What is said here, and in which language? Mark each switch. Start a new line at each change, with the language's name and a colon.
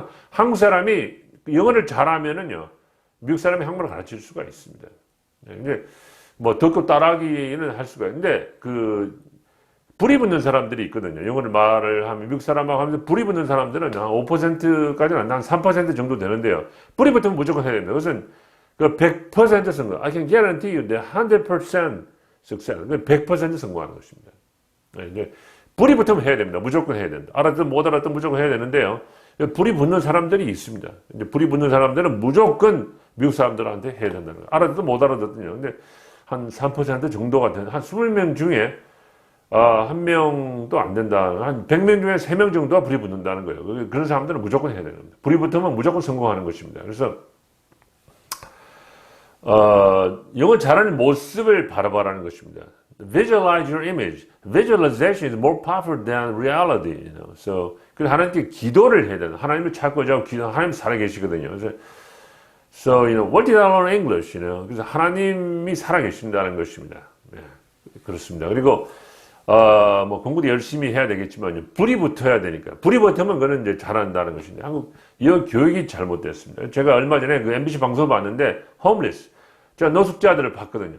Korean: 한국 사람이 영어를 잘하면은요, 미국 사람이 한국말을 가르칠 수가 있습니다. 근데 듣고 따라하기는 할 수가 있는데, 불이 붙는 사람들이 있거든요. 영어를 말을 하면, 미국 사람하고 하면서 불이 붙는 사람들은 한 5%까지는 한 3% 정도 되는데요. 불이 붙으면 무조건 해야 됩니다. 그것은 100% 성공.
English: I can guarantee you that 100% success.
Korean: 100% 성공하는 것입니다. 이제 불이 붙으면 해야 됩니다. 무조건 해야 된다. 알아듣든 못 알아듣든 무조건 해야 되는데요. 불이 붙는 사람들이 있습니다. 이제 불이 붙는 사람들은 무조건 미국 사람들한테 해야 된다는 거예요. 알아듣든 못 알아듣든요. 근데 한 3% 정도가 되는, 한 20명 중에 한 명도 안 된다. 한 100명 중에 3명 정도가 불이 붙는다는 거예요. 그런 사람들은 무조건 해야 됩니다. 불이 붙으면 무조건 성공하는 것입니다. 그래서 영어 잘하는 모습을 바라보라는 것입니다.
English: Visualize your image. Visualization is more powerful than reality.
Korean: So, 그래서 하나님께 기도를 해야 된다. 하나님을 찾고자 하고 하나님 살아계시거든요. 그래서,
English: what did I learn English?
Korean: 그래서 하나님이 살아계신다는 것입니다. 네, 그렇습니다. 그리고, 공부도 열심히 해야 되겠지만, 불이 붙어야 되니까. 불이 붙으면 그는 이제 잘한다는 것인데, 한국 영어 교육이 잘못됐습니다. 제가 얼마 전에 MBC 방송을 봤는데, homeless. 제가 노숙자들을 봤거든요.